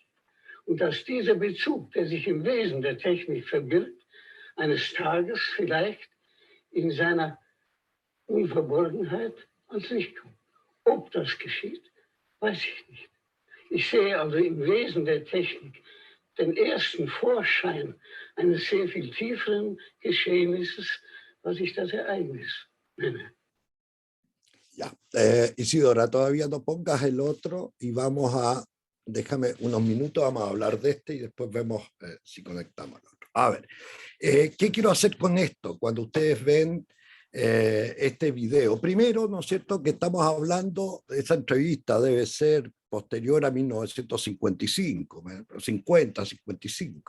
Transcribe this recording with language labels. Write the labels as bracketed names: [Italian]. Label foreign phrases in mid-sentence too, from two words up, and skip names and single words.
[German] Und dass dieser Bezug, der sich im Wesen der Technik verbirgt, eines Tages vielleicht in seiner Unverborgenheit ans Licht kommt. Ob das geschieht, weiß ich nicht. Ich sehe also im Wesen der Technik den ersten Vorschein eines sehr viel tieferen Geschehnisses, was ich das Ereignis nenne. [Spanish] Ya, Isidora, todavía no pongas el otro y vamos a, déjame unos minutos, vamos a hablar de este y después vemos si conectamos al otro. A ver, ¿qué quiero hacer con esto? Cuando ustedes ven este video, primero, ¿no es cierto?, que estamos hablando, esa entrevista debe ser posterior a 1955, 50, 55.